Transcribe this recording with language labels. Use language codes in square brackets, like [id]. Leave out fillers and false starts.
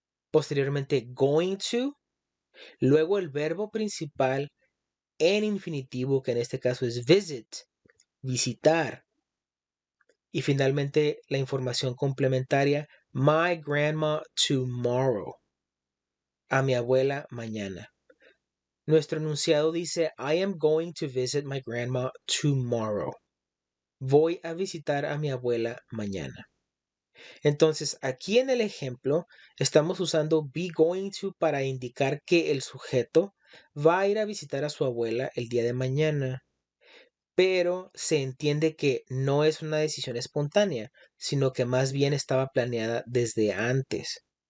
[es] posteriormente going to, luego el verbo principal en infinitivo, que en este caso es visit, visitar, y finalmente la información complementaria, [en] my grandma tomorrow, [es] a mi abuela mañana. Nuestro enunciado dice, [en] I am going to visit my grandma tomorrow. [es] Voy a visitar a mi abuela mañana. Entonces, aquí en el ejemplo, estamos usando be going to para indicar que el sujeto va a ir a visitar a su abuela el día de mañana. Pero se entiende que no es una decisión espontánea, sino que más bien estaba planeada desde antes.